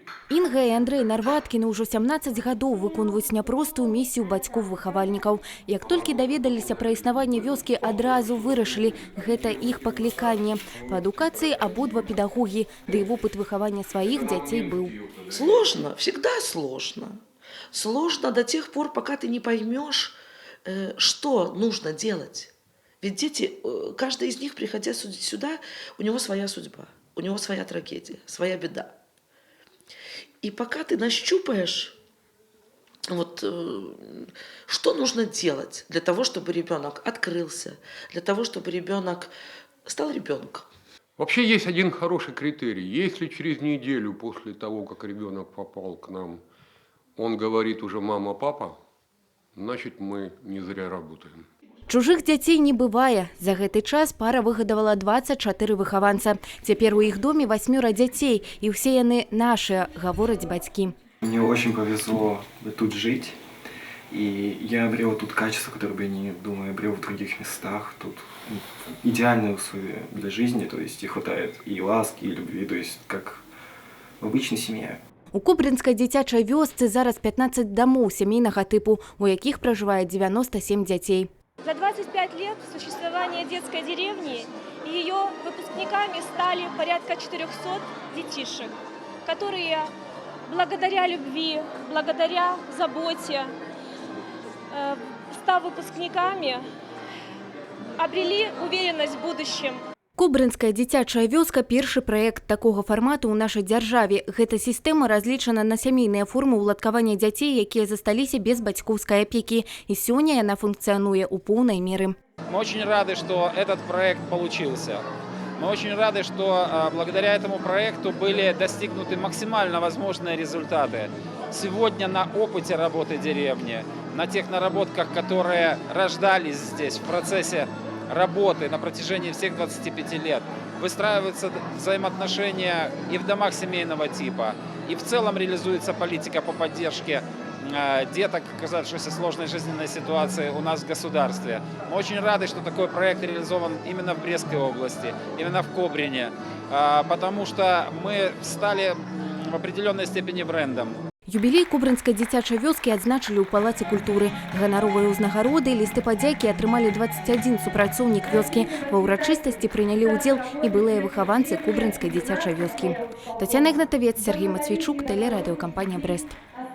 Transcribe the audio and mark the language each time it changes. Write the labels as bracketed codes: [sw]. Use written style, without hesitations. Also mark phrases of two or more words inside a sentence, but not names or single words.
[be] Інга і Андрэй Нарваткіны ўжо 17 гадоў выконваюць няпростую місію бацькоў-выхавальнікаў. Як толькі даведаліся пра існаванне вёскі, адразу вырашылі – гэта іх пакліканне. Па адукацыі абодва педагогі, да і вопыт выхавання сваіх дзяцей быў. [ru] Сложно, всегда сложно. Сложно до тех пор, пока ты не поймешь, что нужно делать. Ведь дети, каждый из них, приходя сюда, у него своя судьба, у него своя трагедия, своя беда. И пока ты нащупаешь, что нужно делать для того, чтобы ребенок открылся, для того, чтобы ребенок стал ребенком. Вообще есть один хороший критерий. Если через неделю после того, как ребенок попал к нам, он говорит уже «мама, папа», значит мы не зря работаем. [be] Чужых дзяцей не бывае. За гэты час пара выгадавала 24 выхаванца. Цяпер у іх доме 8 дзяцей, і ўсе яны нашыя, гавораць бацькі. [ru] Мне очень повезло тут жить, и я обрел тут качества, которые бы, не думаю, обрел в других местах. Тут идеальные условия для жизни, то есть и хватает и ласки, и любви, то есть как в обычной семье. [be] У Кобринскай дзіцячай вёсцы зараз 15 домов сямейнага тыпу, у якіх пражывае 97 дзяцей. [ru] За 25 лет существования детской деревни ее выпускниками стали порядка 400 детишек, которые благодаря любви, благодаря заботе, став выпускниками, обрели уверенность в будущем. [be] Кобринская дзіцячая вёска – першы праект такога фармату ў нашай дзяржаве. Гэта сістэма разлічана на сямейныя формы ўладкавання дзяцей, якія засталіся без бацькоўскай апекі. І сёння яна функцыянуе ў поўнай меры. [ru] Мы очень рады, что этот проект получился. Мы очень рады, что благодаря этому проекту были достигнуты максимально возможные результаты. Сегодня на опыте работы деревни, на тех наработках, которые рождались здесь в процессе работы на протяжении всех 25 лет, выстраиваются взаимоотношения и в домах семейного типа, и в целом реализуется политика по поддержке деток, оказавшихся в сложной жизненной ситуации у нас в государстве. Мы очень рады, что такой проект реализован именно в Брестской области, именно в Кобрине, потому что мы стали в определенной степени брендом. [be] Юбілей Кобринскай дзіцячай вёскі адзначылі ў Палацы культуры. Ганаровыя ўзнагароды, лісты падзякі атрымалі 21 супрацоўнік вёскі. Ва ўрачыстасці прынялі ўдзел і былыя выхаванцы Кобринскай дзіцячай вёскі. Тацяна Ігнатавец, Сергей Матвейчук, тэлерадыёкампанія «Брест».